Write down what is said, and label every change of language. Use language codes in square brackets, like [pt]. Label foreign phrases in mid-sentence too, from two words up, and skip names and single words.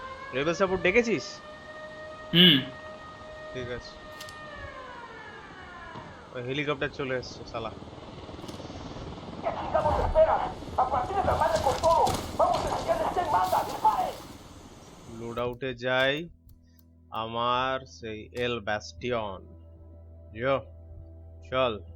[en] level support [bn] ডেকেছিস? হুম। ঠিক আছে। ওই হেলিকপ্টার চলে এসছে শালা। [es] ¿Qué chingados esperas? A partir de la madre con todo. Vamos a enseñarles quién manda. ¡Dispare! [en] load out [bn] যাই আমার সেই এল ব্যাস্টিয়ন। যো চল।